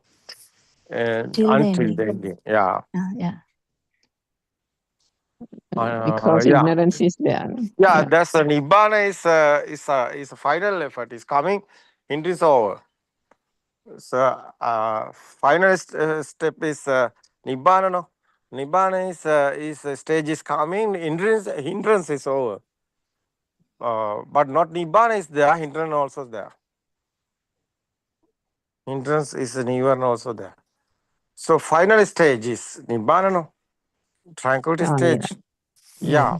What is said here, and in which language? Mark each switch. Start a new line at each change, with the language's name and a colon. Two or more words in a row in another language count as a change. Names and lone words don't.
English: Until the ending, yeah. Because ignorance is there. Yeah, that's a Nibbana is a final effort. Is coming, hindrance over. So final step is Nibbana, no? Nibbana is stage is coming, hindrance is over. But not Nibbana is there, hindrance also there. Hindrance is Nibbana also there. So final stage is Nibbana, no? Tranquility stage. Yeah.